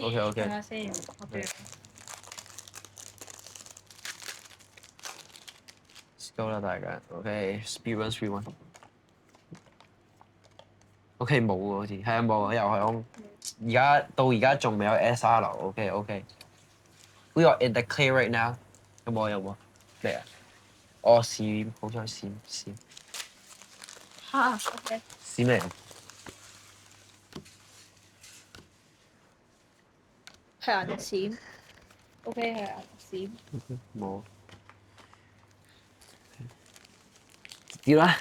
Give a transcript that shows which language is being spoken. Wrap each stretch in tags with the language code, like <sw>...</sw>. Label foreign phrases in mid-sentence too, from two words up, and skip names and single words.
<yue>睇下先。</yue> <en>Let's go</en> <yue>啦，大家。OK，</yue> <en>speed run。</en> <yue>OK，冇喎，好似係啊，冇啊，又係空。到而家仲未有</yue> <en>SR。OK。We are in the clear right now。</en> <yue>有冇？咩啊？閃，好彩閃。 OK。閃咩？係銀閃。OK，係銀閃。冇。點啦？</yue>